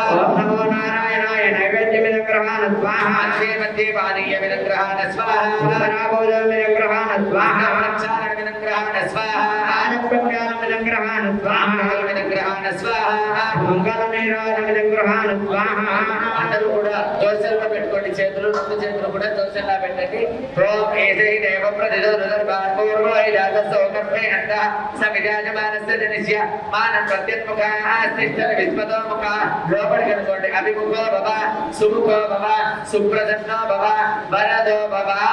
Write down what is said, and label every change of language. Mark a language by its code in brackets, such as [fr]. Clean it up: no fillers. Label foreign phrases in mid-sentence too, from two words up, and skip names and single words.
[sa] ओम नमो नारायणाय नैवेद्य विदग्रहाण स्वाहा मध्ये मध्ये पानीय विदग्रहाण स्वाहा उत्तराभोजन विदग्रहाण स्वाहा प्रक्षालन विदग्रहाण स्वाहा आनप्रज्ञान विदग्रहाण स्वाहा विदग्रहाण स्वाहा मंगलनीराजन विदग्रहाण स्वाहा [te] అందరూ కూడా దోసెల్లో పెట్టుకోండి చేతులు రెండు చేతులు కూడా దోసెల్లా పెట్టండి [sa] ఓం ఏదై దేవ ప్రతిదో రుదర్భాన్ పూర్వో ఇదాసో కర్మే అంత సవిజాజమానస్య జనిష్య మానం ప్రత్యత్ముఖాః స్థిష్టర విస్మతో ముఖాః [te] లోపలికి అనుకోండి [sa] అభిముఖో భవ సుముఖో భవ సుప్రసన్నో భవ వరదో భవ